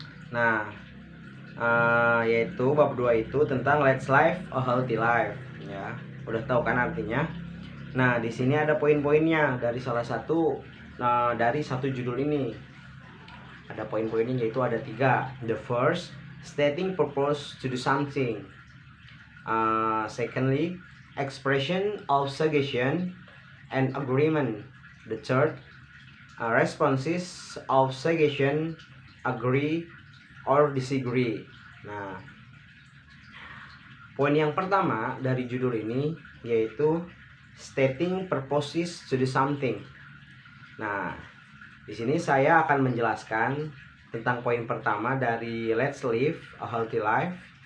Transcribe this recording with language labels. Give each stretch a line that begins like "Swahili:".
Indonesian: Nah, yaitu bab 2 itu tentang
English: let's live a healthy life
Indonesian: ya. Udah tahu kan artinya? Nah, di sini ada poin-poinnya dari salah satu dari satu judul ini. Ada poin-poinnya yaitu ada 3.
English: The first, stating purpose to do something. Secondly, expression of suggestion and agreement. The third, responses of suggestion, agree or disagree.
Indonesian: Nah, poin yang pertama dari judul ini yaitu
English: stating purposes to do something.
Indonesian: Nah, di sini saya akan menjelaskan tentang poin pertama dari
English: let's live a healthy life.